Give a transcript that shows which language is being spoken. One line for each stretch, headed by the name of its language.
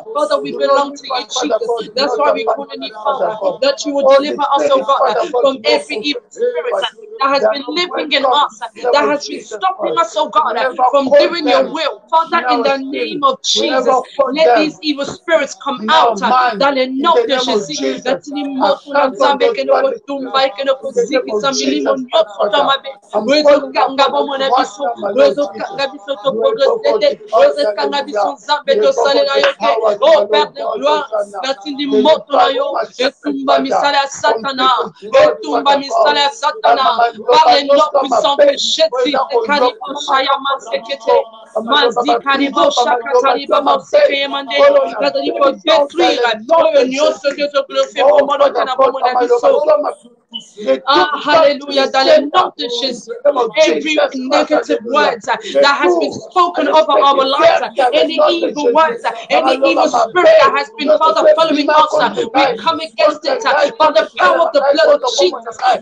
English: Father, we belong to you, Jesus. That's why we call on you, Father, that you will deliver us, oh God, from every evil spirit that has been living in us, that has been stopping us, oh God, from doing your will. Father, in the name of Jesus, let these evil spirits come out.
French: Dans le nom de Jésus, oh Père de gloire, par les noms puissants que Jésus hallelujah, dans le nom de Jésus.
English: Every negative words that has been spoken over our lives, any evil words, any evil spirit that has been, Father, following us, we come against it by the power of the blood of Jesus.